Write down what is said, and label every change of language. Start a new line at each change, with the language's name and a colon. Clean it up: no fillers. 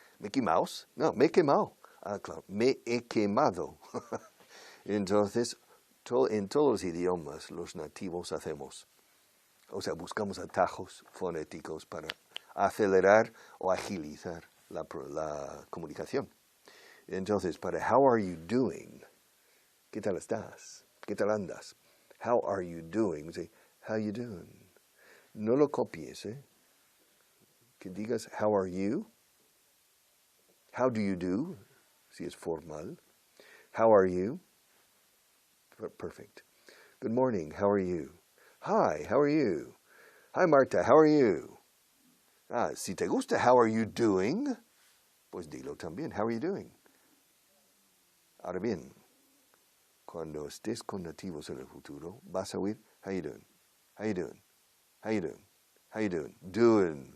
Spanish: Mickey Mouse, no, me he quemado. Ah, claro, me he quemado. Entonces, en todos los idiomas, los nativos hacemos. O sea, buscamos atajos fonéticos para acelerar o agilizar la comunicación. Entonces, para
English: how are you doing?
Spanish: ¿Qué tal estás? ¿Qué tal andas?
English: How are you doing? Say, how you doing?
Spanish: No lo copies, Que digas,
English: how are you? How do you do?
Spanish: Si es formal.
English: How are you? Perfect. Good morning, how are you? Hi, how are you? Hi, Marta, how are you?
Spanish: Si te gusta how are you doing, pues dilo también,
English: how are you doing?
Spanish: Ahora bien, cuando estés con nativos en el futuro, vas a oír,
English: how you doing? How you doing? How you doing? How you doing? Doing.